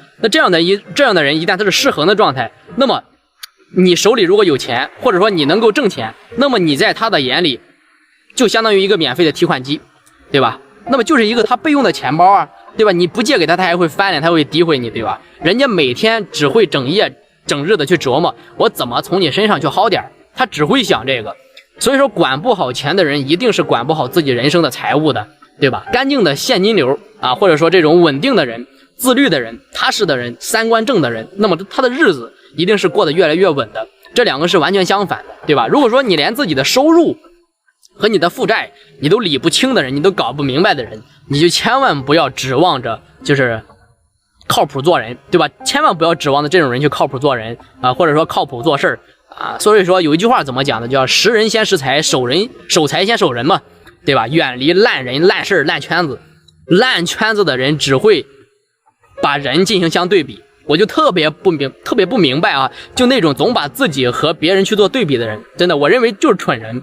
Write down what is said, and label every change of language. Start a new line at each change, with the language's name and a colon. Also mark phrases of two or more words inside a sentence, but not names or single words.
Chinese: 那這樣的人一旦他是失衡的狀態，那麼你手裡如果有錢，或者說你能夠掙錢，那麼你在他的眼裡就相當於一個免費的提款機，對吧？那麼就是一個他備用的錢包啊，對吧？你不借給他，他還會翻臉，他會詆毀你，對吧？人家每天只會整夜整日的去琢磨我怎麼從你身上去薅點，他只會想這個。所以說管不好錢的人一定是管不好自己人生的財務的，對吧？乾淨的現金流啊，或者說這種穩定的人、自律的人、踏實的人、三觀正的人，那麼他的日子一定是過得越來越穩的。這兩個是完全相反的，對吧？如果說你連自己的收入和你的負債你都理不清的人，你都搞不明白的人，你就千萬不要指望着就是靠譜做人，對吧？千萬不要指望着這種人去靠譜做人啊，或者說靠譜做事啊。所以說有一句話怎麼講的，叫識人先識財，守財先守人嘛，對吧？遠離爛人、爛事、爛圈子。爛圈子的人只會把人進行相對比。我就特別不明白啊，就那種總把自己和別人去做對比的人，真的我認為就是蠢人。